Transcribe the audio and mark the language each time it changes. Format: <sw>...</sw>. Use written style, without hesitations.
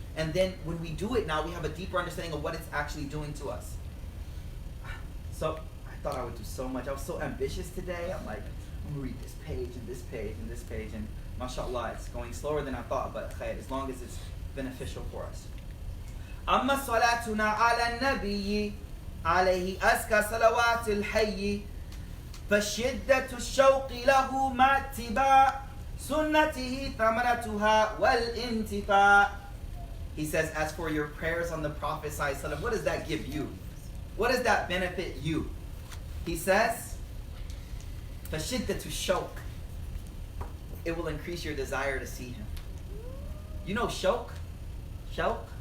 <en>And then when we do it now, we have a deeper understanding of what it's actually doing to us. So I thought I would do so much. I was so ambitious today. I'm like, I'm going to read this page and this page and this page. And mashallah, it's going slower than I thought. But as long as it's beneficial for us.</en> <ar>أما صلاتنا على النبي عليه أزكى صلوات الحي فشدة الشوق له مع اتباع سنته ثمرتها والانتفاع.</ar> <en>He says, as for your prayers on the Prophet ﷺ, what does that give you? What does that benefit you? He says,</en> <ar>فشدة الشوق.</ar> <en>It will increase your desire to see him. You know shawq? Shawq?</en>